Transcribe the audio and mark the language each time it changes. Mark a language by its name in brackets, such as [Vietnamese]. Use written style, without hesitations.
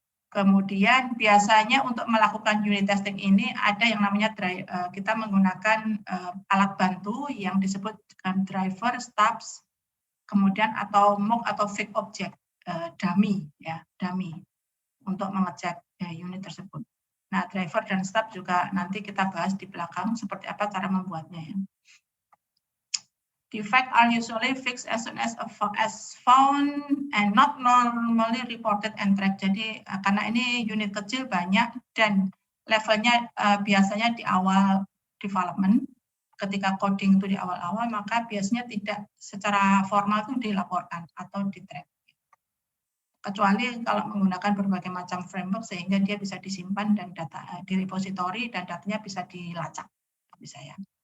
[Indonesian] Kemudian biasanya untuk melakukan unit testing ini ada yang namanya kita menggunakan alat bantu yang disebut dengan driver, stubs, kemudian atau mock atau fake object, dummy ya, dummy untuk mengecek unit tersebut. Nah, driver dan stub juga nanti kita bahas di belakang seperti apa cara membuatnya ya. [English] Defects are usually fixed as soon as found and not normally reported and tracked. [Indonesian] Jadi karena ini unit kecil banyak dan levelnya biasanya di awal development, ketika coding itu di awal-awal, maka biasanya tidak secara formal itu dilaporkan atau di-track. Kecuali kalau menggunakan berbagai macam framework sehingga dia bisa disimpan dan data di repository dan datanya bisa dilacak, bisa ya.